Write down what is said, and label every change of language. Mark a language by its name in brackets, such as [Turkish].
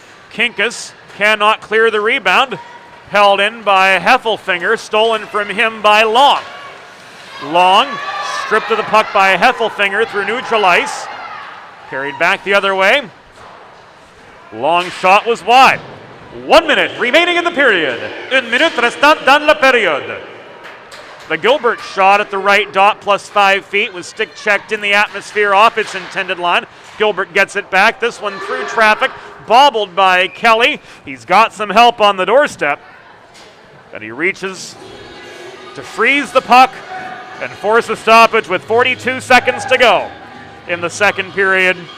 [English] Kinkus cannot clear the rebound, held in by Heffelfinger, stolen from him by Long. Long stripped of the puck by Heffelfinger through neutral ice. Carried back the other way. Long shot was wide. 1 minute remaining in the period. [French] Une minute restant dans la période. [English] The Gilbert shot at the right dot plus 5 feet was stick checked in the atmosphere off its intended line. Gilbert gets it back. This one through traffic. Bobbled by Kelly. He's got some help on the doorstep. And he reaches to freeze the puck and force a stoppage with 42 seconds to go in the second period.